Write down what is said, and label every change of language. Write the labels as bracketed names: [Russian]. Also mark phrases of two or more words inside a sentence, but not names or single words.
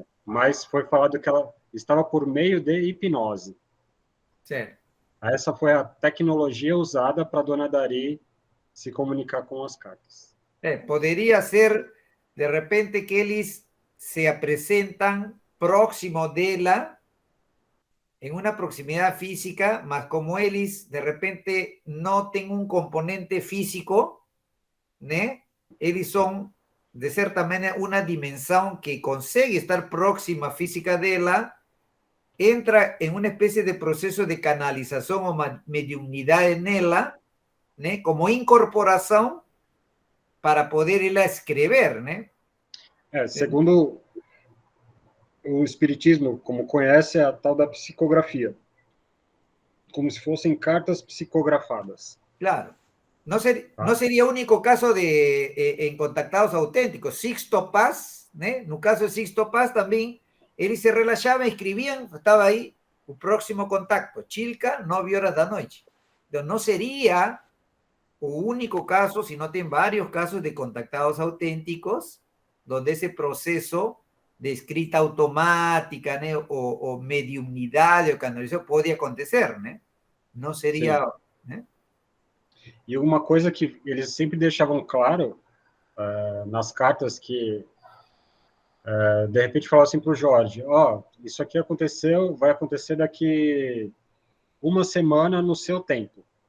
[Portuguese] Mas foi falado que ela estava por meio de hipnose. Certo. Essa foi a tecnologia usada para a dona Dari se comunicar com as cartas. Poderia ser, de repente, que eles se apresentam próximo dela, [Spanish] en una proximidad física, [Portuguese] mas como eles, de repente, no têm um componente físico, né? Eles são, de certa maneira, uma dimensão que consegue estar próxima física dela, entra em uma espécie de processo de canalização ou mediunidade nela, né? Como incorporação para poder ela escrever, né? Segundo o espiritismo, como conhece, é a tal da psicografia. Como se fossem cartas psicografadas. Claro. [Spanish] No sería único caso en contactados auténticos. [Portuguese] Sixto Paz, ¿né? No caso de Sixto Paz también, eles se relaxavam, escreviam, estava aí o próximo contacto. Chilca, 9 horas da noite. Então, não seria o único caso, sino tem vários casos de contactados auténticos, [Spanish] donde ese proceso de escrita automática, [Portuguese] né, ou mediunidade, ou canalização, pode acontecer, né? Não seria... Né? E uma coisa que eles sempre deixavam claro nas cartas que de repente falar assim para o Jorge, ó, isso aqui aconteceu, vai acontecer daqui uma semana no seu tempo.